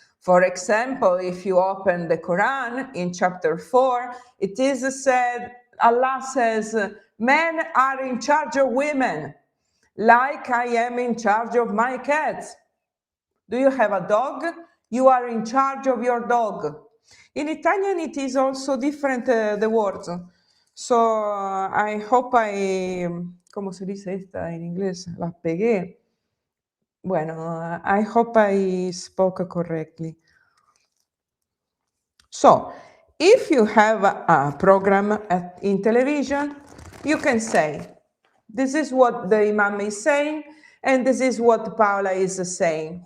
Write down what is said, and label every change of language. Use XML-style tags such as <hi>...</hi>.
<en>For example, if you open the Quran in chapter 4, it is said, Allah says, men are in charge of women, like I am in charge of my cats. Do you have a dog? You are in charge of your dog. In Italian, it is also different, the words. So I hope</en> <es>¿cómo se dice esta en inglés? La pegué.</es> <en>Bueno, I hope I spoke correctly. So, if you have a program in television, you can say, this is what the Imam is saying, and this is what Paola is saying.</en>